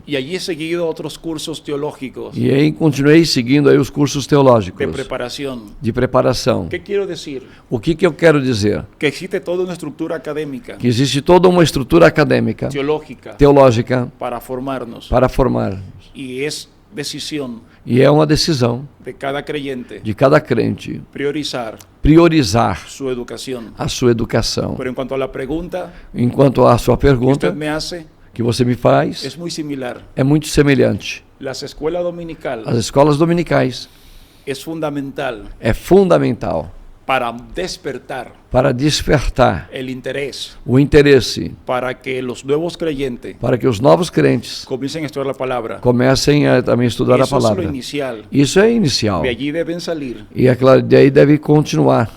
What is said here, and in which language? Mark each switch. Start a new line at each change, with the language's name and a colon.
Spanish: Y allí he seguido otros cursos teológicos
Portuguese: E aí continuei seguindo aí os cursos teológicos
Spanish: de preparación.
Portuguese: de preparação.
Spanish: ¿Qué quiero decir?
Portuguese: O que eu quero dizer?
Spanish: Que existe toda una estructura académica,
Portuguese: Que existe toda uma estrutura acadêmica,
Spanish: teológica,
Portuguese: teológica,
Spanish: para formarnos.
Portuguese: para formar.
Spanish: Y es decisión
Portuguese: E é uma decisão
Spanish: de cada creyente
Portuguese: de cada crente
Spanish: priorizar
Portuguese: priorizar
Spanish: su educación.
Portuguese: a sua educação.
Spanish: Pero en cuanto a la pregunta
Portuguese: Enquanto a sua
Spanish: que usted
Portuguese: pergunta
Spanish: me hace,
Portuguese: que você me faz
Spanish: es muy similar.
Portuguese: é muito semelhante.
Spanish: Las escuelas dominicales
Portuguese: As escolas dominicais
Spanish: es fundamental
Portuguese: é fundamental
Spanish: para despertar
Portuguese: para despertar
Spanish: el interés,
Portuguese: o interesse,
Spanish: para que los nuevos creyentes
Portuguese: para que os novos crentes
Spanish: comiencen a estudiar la palabra.
Portuguese: comecem a também estudar a
Spanish: Eso es lo
Portuguese: palavra.
Spanish: inicial.
Portuguese: Isso é inicial.
Spanish: De allí deben salir
Portuguese: E é claro, daí deve continuar